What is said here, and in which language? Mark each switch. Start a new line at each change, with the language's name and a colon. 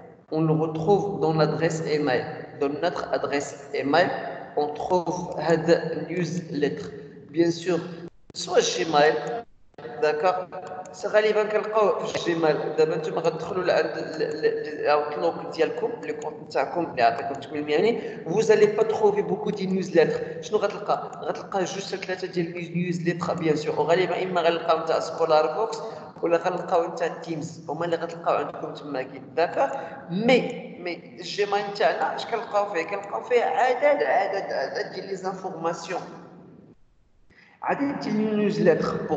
French: On le retrouve dans l'adresse email. Dans notre adresse email, on trouve cette newsletter. Bien sûr, soit Gmail, d'accord. C'est
Arabic: غالبا كنلقاو في الجيميل. دابا نتوما غتدخلوا لعند الاوتلوك ديالكم لي كونت نتاعكم اللي عطيكم التكوين المهني.
French: vous allez pas trouver beaucoup de newsletters.
Arabic: شنو غتلقى جوج حتى ثلاثه ديال نيوزليتر بيان سور، وغالبا اما غنلقاو نتاع سكولار بوكس ولا غنلقاو نتاع تيمز، هما اللي غتلقاو عندكم تماكين، داكوغ. مي الجيميل نتاعنا اش كنلقاو فيه؟ كنلقاو فيه عدد ديال لي زانفورماسيون، عدد ديال النيوزليتر.